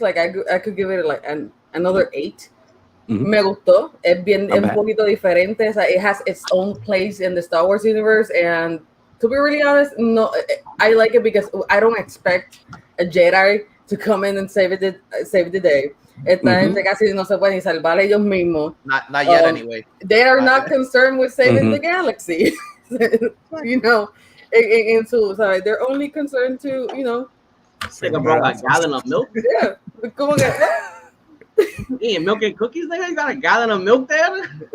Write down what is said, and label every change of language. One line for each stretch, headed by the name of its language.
English: Like I could give it like another 8.
Spanish: Me gustó. Es bien un poquito diferente. O sea,
English: it has its own place in the Star Wars universe. And to be really honest, no, I like it because I don't expect a Jedi to come in and save the day.
Spanish: Esta gente casi no se pueden salvar ellos mismos.
English: Not yet, anyway. They are not concerned with saving the galaxy. You know, and so they're only concerned to, you know. Nigga brought a gallon of milk. Yeah,
Spanish: como que.
English: Eating milk and cookies, nigga. You got a gallon of milk there.